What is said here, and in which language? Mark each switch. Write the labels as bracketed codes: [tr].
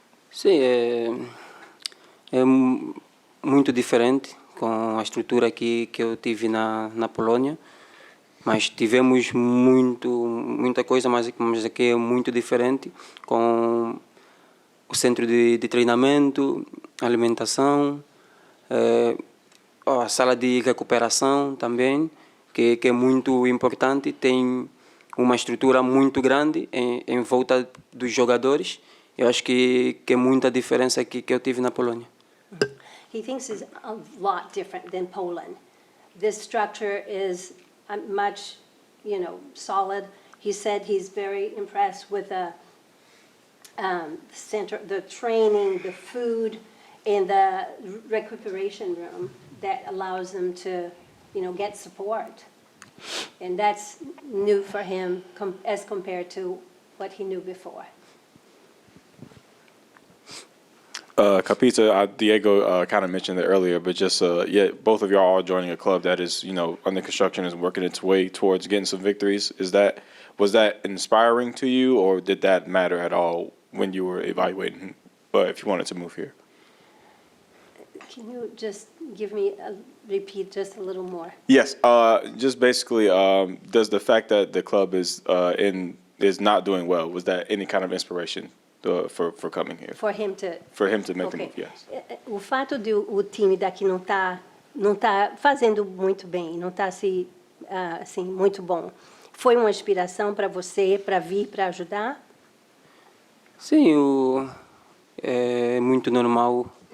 [pt] Sim, é muito diferente com a estrutura aqui que eu tive na Polônia, mas tivemos muita coisa, mas aqui é muito diferente, com o centro de treinamento, alimentação, a sala de recuperação também, que é muito importante. Tem uma estrutura muito grande em volta dos jogadores. Eu acho que é muita diferença aqui que eu tive na Polônia. [en] He thinks it's a lot different than Poland. This structure is much, solid. He said he's very impressed with the center, the training, the food, and the recuperation room that allows them to, get support. And that's new for him as compared to what he knew before. Capita, Diego kind of mentioned it earlier, but just both of y'all are joining a club that is, under construction, is working its way towards getting some victories. Was that inspiring to you, or did that matter at all when you were evaluating if you wanted to move here? Can you just repeat just a little more? Yes, just basically, does the fact that the club is not doing well, was that any kind of inspiration for coming here? For him to make the move, yes. [pt] O fato de o time daqui não tá fazendo muito bem, não está assim muito bom, foi uma inspiração para você para vir para ajudar? Sim, é muito normal.